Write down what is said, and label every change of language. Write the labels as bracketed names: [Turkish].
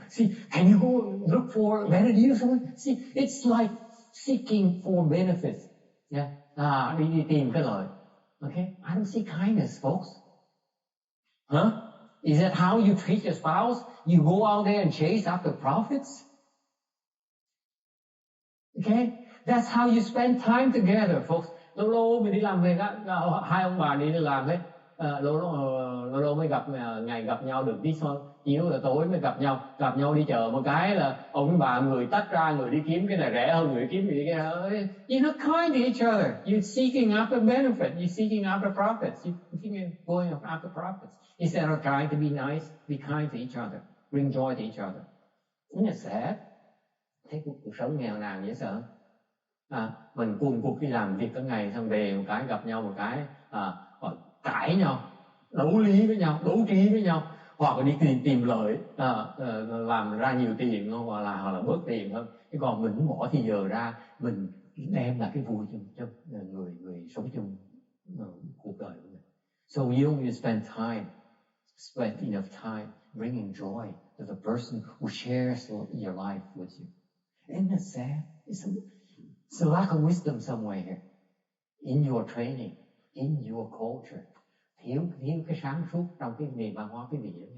[English] See, can you go look for better deals? See, it's like seeking for benefits. Yeah. [Vietnamese] Đi tìm cái lợi. [English] Okay? I don't see kindness, folks. Huh? Is that how you treat your spouse? You go out there and chase after profits? Okay? That's how you spend time together, folks. [Vietnamese] Lâu mình đi làm về, hai ông bà đi làm hết. Lâu mới ngày gặp nhau được tí thôi. Chiều là tối mới gặp nhau đi chợ một cái là ông bà người tách ra, người đi kiếm cái này rẻ hơn, người kiếm cái đó. [English] You're not kind to each other. You're seeking after benefit. You're seeking after profits. You're going after profits. Instead of trying to be nice, be kind to each other, bring joy to each other. Isn't it sad? [Vietnamese] Thấy cuộc sống nghèo nàn dễ sợ. Mình cuồng cuộc đi làm việc cả ngày, xong về một cái gặp nhau một cái cãi nhau, đấu lý với nhau, đấu trí với nhau, hoặc là đi tìm lợi, làm ra nhiều tiền hoặc là bớt tiền hơn. Chứ còn mình bỏ thì giờ ra, mình đem lại cái vui cho người sống chung cuộc đời của mình. [English] So you don't spend enough time bringing joy to the person who shares your life with you. Isn't that sad? It's a lack of wisdom somewhere here in your training, in your culture. [Vietnamese] Thiếu cái sáng suốt trong cái nền văn hóa cái vị.